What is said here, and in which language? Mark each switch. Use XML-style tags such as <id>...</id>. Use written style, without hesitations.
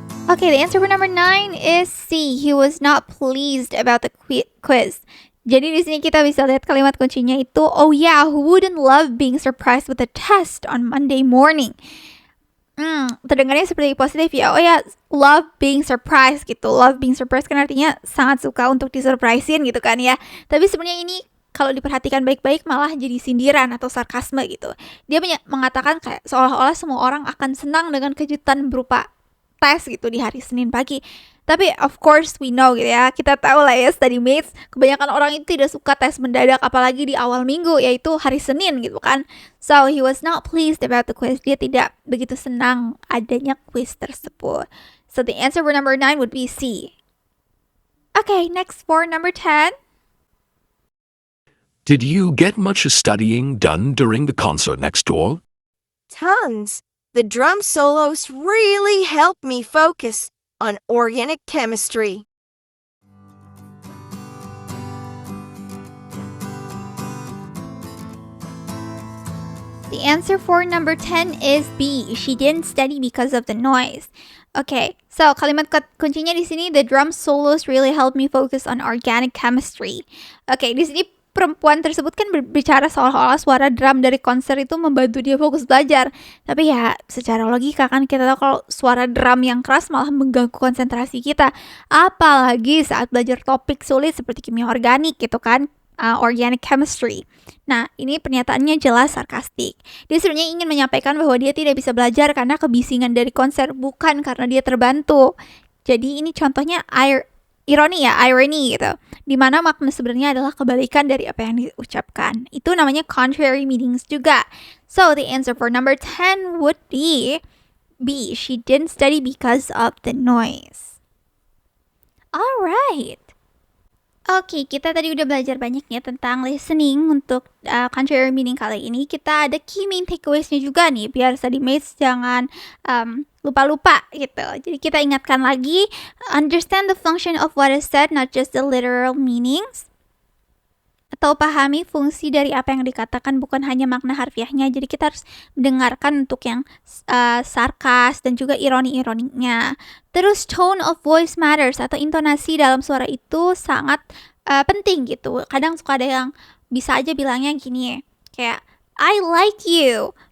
<en>Okay, the answer for number 9 is C. He was not pleased about the quiz.</en> <id>Jadi di sini kita bisa lihat kalimat kuncinya itu,</id> <en>oh yeah, who wouldn't love being surprised with a test on Monday morning?</en> <id>Terdengarnya seperti positif ya. Oh ya,</id> <en>love being surprised</en> <id>gitu.</id> <en>Love being surprised</en> <id>kan artinya sangat suka untuk disurprisein gitu kan ya. Tapi sebenarnya ini kalau diperhatikan baik-baik malah jadi sindiran atau sarkasme gitu. Dia mengatakan kayak seolah-olah semua orang akan senang dengan kejutan berupa tes gitu di hari Senin pagi. Tapi</id> <en>of course we know</en> <id>gitu ya, kita tahu lah ya study mates, kebanyakan orang itu tidak suka tes mendadak apalagi di awal minggu yaitu hari Senin gitu kan.</id> <en>So he was not pleased about the quiz.</en> <id>Dia tidak begitu senang adanya quiz tersebut.</id> <en>So the answer for number 9 would be C. Okay, next for number 10. Did you get much studying done during the concert next door? Tons. The drum solos really helped me focus on organic chemistry. The answer for number 10 is B. She didn't study because of the noise. Okay, so</en> <id>kalimat kuncinya di sini,</id> <en>the drum solos really helped me focus on organic chemistry.</en> <id>Okay, di sini perempuan tersebut kan berbicara seolah-olah suara drum dari konser itu membantu dia fokus belajar. Tapi ya secara logika kan kita tahu kalau suara drum yang keras malah mengganggu konsentrasi kita. Apalagi saat belajar topik sulit seperti kimia organik gitu kan, organic chemistry. Nah, ini pernyataannya jelas sarkastik. Dia sebenarnya ingin menyampaikan bahwa dia tidak bisa belajar karena kebisingan dari konser, bukan karena dia terbantu. Jadi ini contohnya ironi gitu. Dimana makna sebenarnya adalah kebalikan dari apa yang diucapkan. Itu namanya contrary meanings juga.</id> <en>So the answer for number 10 would be B. She didn't study because of the noise.</en> <id>Alright. Oke, kita tadi udah belajar banyak ya tentang listening untuk contrary meaning kali ini. Kita ada key main takeaways-nya juga nih, biar study mates jangan lupa-lupa gitu. Jadi kita ingatkan lagi,</id> <en>understand the function of what is said, not just the literal meanings.</en> <id>Atau pahami fungsi dari apa yang dikatakan, bukan hanya makna harfiahnya. Jadi kita harus mendengarkan untuk yang sarkas dan juga ironi-ironinya. Terus</id> <en>tone of voice matters,</en> <id>atau intonasi dalam suara itu sangat penting gitu. Kadang suka ada yang bisa aja bilangnya gini, kayak</id> <en>I like you.</en>